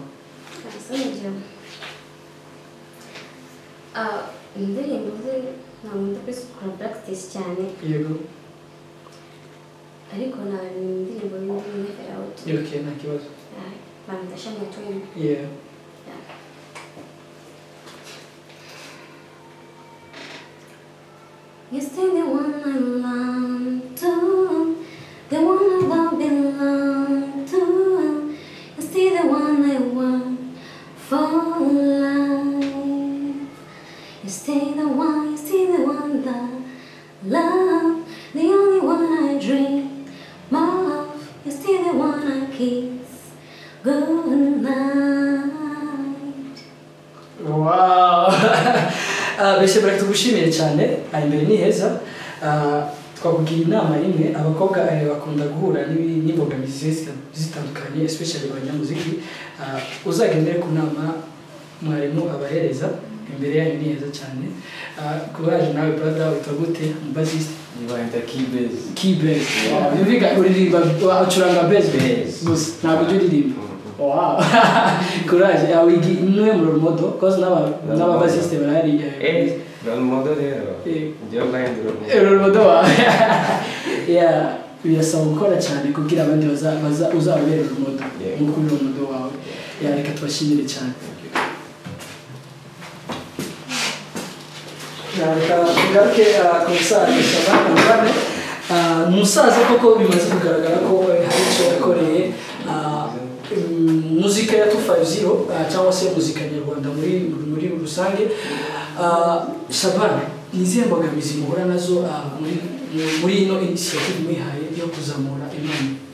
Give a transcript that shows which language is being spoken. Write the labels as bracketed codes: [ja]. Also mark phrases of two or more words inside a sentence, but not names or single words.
[rw] Celine Dion indirimbo ze ntabwo kuri practice cyane yego ariko na indirimbo y'indi out okay nta kibazo [en] bandashanya twin You still the one I belong to, the one I don't belong to. You still the one I want for life. You stay the one that love, the only one I dream of. You still the one I kiss. Good night. Wow. [rw] Belsheba tugushimiye cyane imbere ni heza twakugira inama imwe abakobwa bakunda guhura n'imbogamizi zitandukanye especially abanyamuziki uzagendere ku nama mwarimu abahereza imbere yanyu ni heza cyane kubaje nawe brother utagute bassist nibaita keybase bivuga uririmba ucuranga bass gusa ntabwo uririmba wow courage awigi niwe mu [en] role model cause [rw] n'aba bassist barari [en] role model [rw] rero ngiye guhindura [en] role model [rw] yeah birasaba gukora cyane kugira abandi uzababere [en] role model [rw] nk'uko uri [en] role model [rw] wawe reka tubashimire cyane ngaruke ku musaza Shabana umusaza koko bimaze kugaragara ko hari icyo yakoreye muzika ya 250 cyangwa se muzika nyarwanda muri rusange Shabana nizihe mbogamizi muhura nazo muri ino initiative mwihaye yo kuzamura impano